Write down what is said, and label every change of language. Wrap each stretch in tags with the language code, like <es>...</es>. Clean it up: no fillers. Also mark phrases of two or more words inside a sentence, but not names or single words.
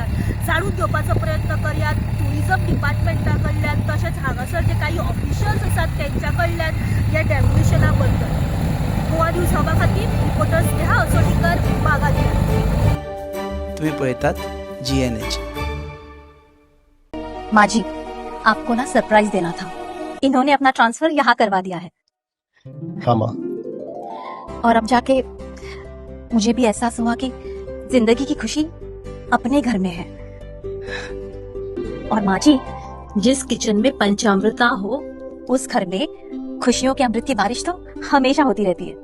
<kok>जाणून घेवपाचो प्रयत्न करया</kok> <en>tourism department</en> <kok>कडल्यान तशेंच हांगासर जे काही ऑफिशियल्स आसात तेंच्या कडल्यान ह्या डेमोलिशना बद्दल। गोवा न्यूज हबा खातीर रिपोर्टर स्नेहा असोटीकर बागा। तुम्ही पळयतात GNH।</kok> <hi>माजी, आपको ना सरप्राइज देना था। इन्होंने अपना ट्रांसफर यहाँ करवा दिया है। हाँ माँ। और अब जाके मुझे भी एहसास हुआ कि जिंदगी की खुशी अपने घर में है। और माँ जी, जिस किचन में पंचामृता हो उस घर में खुशियों के अमृत की बारिश तो हमेशा होती रहती है।</hi>